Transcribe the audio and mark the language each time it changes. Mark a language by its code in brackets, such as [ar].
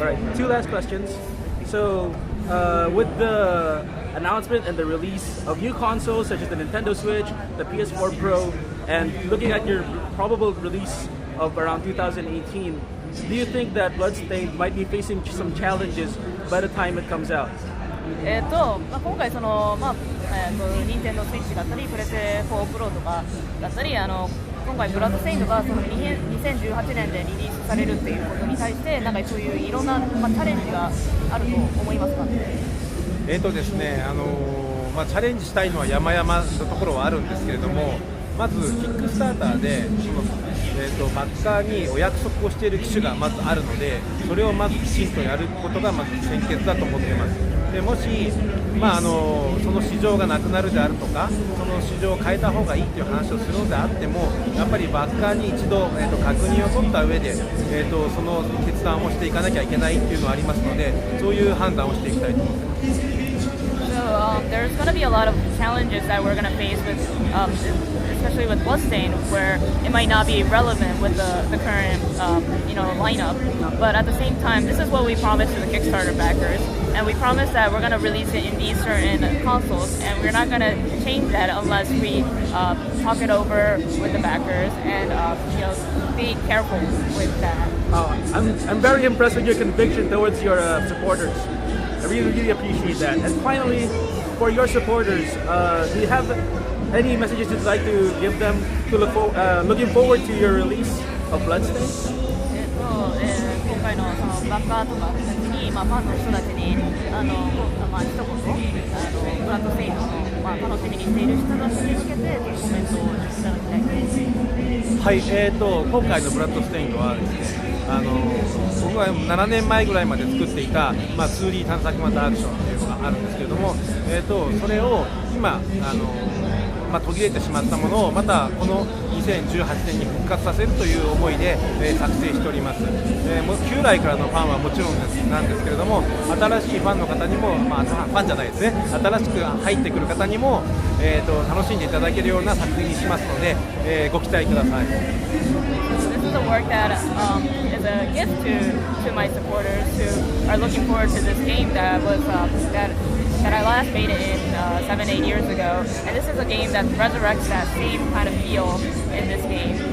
[en] All right, two last questions. So with the announcement and the release of new consoles such as the Nintendo Switch, the PS4 Pro, and looking at your probable release of around 2018, do you think that Bloodstained might be facing some challenges by the time it comes out? [ja] 今回Nintendo Switch だったり、PS4 Pro とかだったり、今回ブラッドステインドが2018年でリリースされるっていうことに対してそういういろんなチャレンジがあると思いますか？ですね、チャレンジしたいのは山々のところはあるんですけれども、まずキックスターターでバッカーにお約束をしている機種がまずあるので、それをまずきちんとやることがまず先決だと思っています。でもし、その市場がなくなるであるとか、その市場を変えた方がいいという話をするのであっても、やっぱりバッカーに一度、確認を取った上で、その決断をしていかなきゃいけないっていうのはありますので、そういう判断をしていきたいと思っています。 [en] So there's going to be a lot of challenges that we're going to face with, especially with Bloodstained, where it might not be relevant with the current, lineup. But at the same time, this is what we promised to the Kickstarter backers, and we promised that we're going to release it in these certain consoles, and we're not going to change that unless we talk it over with the backers and be careful with that. I'm very impressed with your conviction towards your supporters. I really appreciate that. And finally, for your supporters, do you have any messages you'd like to give them to looking forward to your release of Bloodstained? [ja] 今回のそのバッカーとかに、ファンの人たちに一言、ブラッドステインの、楽しみにしている人たちに向けてコメントをいただきたいです。はい、今回のブラッドステインドはですね、僕は7年前ぐらいまで作っていた、2D 探索型アクションというのがあるんですけれども、それを今途切れてしまったものをまたこの2018年に復活させるという思いで、作成しております。旧来からのファンはもちろんなんですけれども、新しいファンの方にも、ファンじゃないですね、新しく入ってくる方にも、楽しんでいただけるような作品にしますので、ご期待ください。 [en] This is a work that is a gift to my supporters who are looking forward to this game that I last made it in 7-8 years ago, and this is a game that resurrects that same kind of feel in this game.